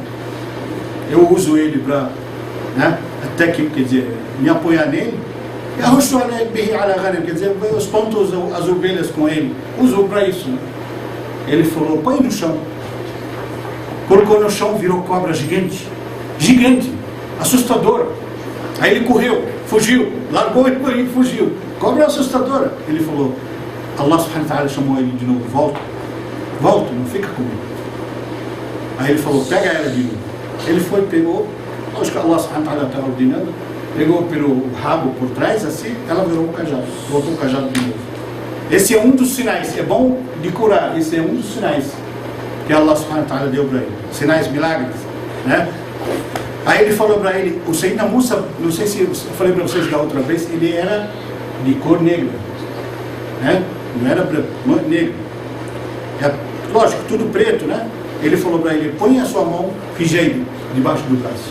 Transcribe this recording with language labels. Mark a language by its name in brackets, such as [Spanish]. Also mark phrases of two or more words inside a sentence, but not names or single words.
[Portuguese] Eu uso ele para, né, até que, quer dizer, me apoiar nele Quer dizer, espantou as ovelhas com ele. Usou para isso. Né? Ele falou, põe no chão. Colocou no chão, virou cobra gigante. Gigante. Assustadora. Aí ele correu, fugiu. Largou ele e fugiu. Cobra assustadora. Ele falou, [Arabic] الله سبحانه وتعالى [Portuguese] chamou ele de novo. Volta, não fica comigo. Aí ele falou, pega ela de novo. Ele foi, pegou. Acho que [Arabic] الله سبحانه وتعالى [Portuguese] estava ordenando. Pegou pelo rabo por trás, assim, ela virou um cajado. Voltou o cajado de novo. Esse é um dos sinais. É bom de curar. Esse é um dos sinais que [Arabic] الله سبحانه وتعالى [Portuguese] deu para ele. Sinais, milagres. Né? Aí ele falou para ele, o Sayyidina Musa, não sei se eu falei para vocês da outra vez, ele era de cor negra. Né? Não era branco, negro. É, lógico, tudo preto, né? Ele falou para ele, põe a sua mão fingindo debaixo do braço.